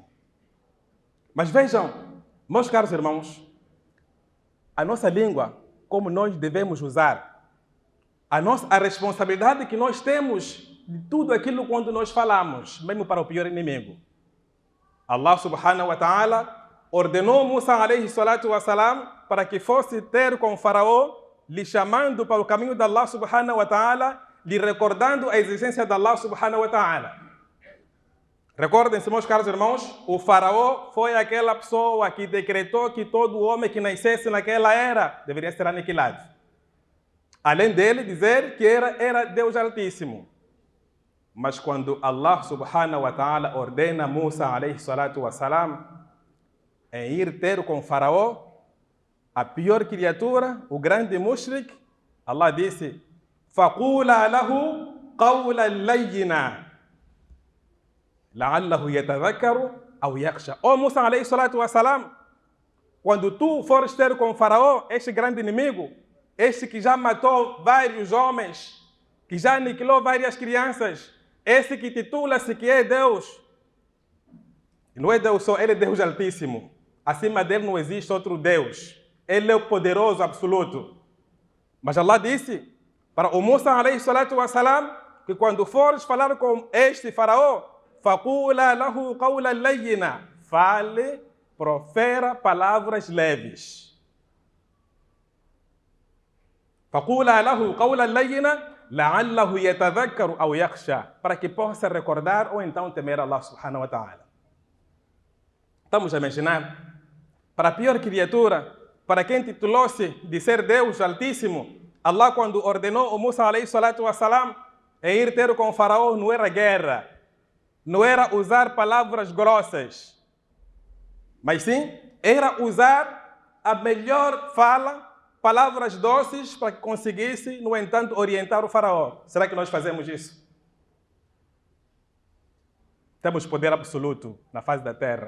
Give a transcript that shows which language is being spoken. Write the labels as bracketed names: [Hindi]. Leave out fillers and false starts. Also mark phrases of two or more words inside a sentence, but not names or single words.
[Portuguese] Mas vejam, meus caros irmãos, a nossa língua, como nós devemos usar, a responsabilidade que nós temos de tudo aquilo quando nós falamos, mesmo para o pior inimigo. [Arabic] الله سبحانه وتعالى [Portuguese] ordenou Musa [Arabic] عليه الصلاة والسلام [Portuguese] para que fosse ter com o faraó, lhe chamando para o caminho de [Arabic] الله سبحانه وتعالى, [Portuguese] lhe recordando a existência de [Arabic] الله سبحانه وتعالى. [Portuguese] Recordem-se, meus caros irmãos, o faraó foi aquela pessoa que decretou que todo homem que nascesse naquela era deveria ser aniquilado. Além dele dizer que era Deus Altíssimo. Mas quando [Arabic] الله سبحانه وتعالى [Portuguese] ordena Musa [Arabic] عليه الصلاة والسلام [Portuguese] em ir ter com o faraó, a pior criatura, o grande mushrik, Allah disse, [Arabic] فَقُولَا لَهُ قَوْلًا لَيِّنًا لَعَلَّهُ يَتَذَكَّرُ أَوْ يَخْشَى. [Portuguese] Ó Musa [Arabic] عليه الصلاة والسلام, [Portuguese] quando tu fores ter com o faraó, este grande inimigo, este que já matou vários homens, que já aniquilou várias crianças, esse que titula-se que é Deus, não é Deus só, ele é Deus Altíssimo. Acima dele não existe outro Deus. Ele é o poderoso absoluto. Mas Allah disse para o Musa [Arabic] عليه الصلاة والسلام [Portuguese] que quando fores falar com este faraó, [Arabic] فَقُولَا لَهُ قَوْلًا لَيِّنًا, [Portuguese] fale, profera palavras leves. [Arabic] فَقُولَا لَهُ قَوْلًا لَيِّنًا لَعَلَّهُ يَتَذَكَّرُ أَوْ يَخْشَى, [Portuguese] para que possa recordar ou então temer [Arabic] الله سبحانه وتعالى. [Portuguese] Estamos a imaginar? Para a pior criatura, para quem titulou-se de ser Deus Altíssimo, Allah quando ordenou o Musa [Arabic] عليه الصلاة والسلام [Portuguese] em ir ter com o faraó, não era guerra, não era usar palavras grossas, mas sim, era usar a melhor fala, palavras doces para que conseguisse, no entanto, orientar o faraó. Será que nós fazemos isso? Temos poder absoluto na face da terra.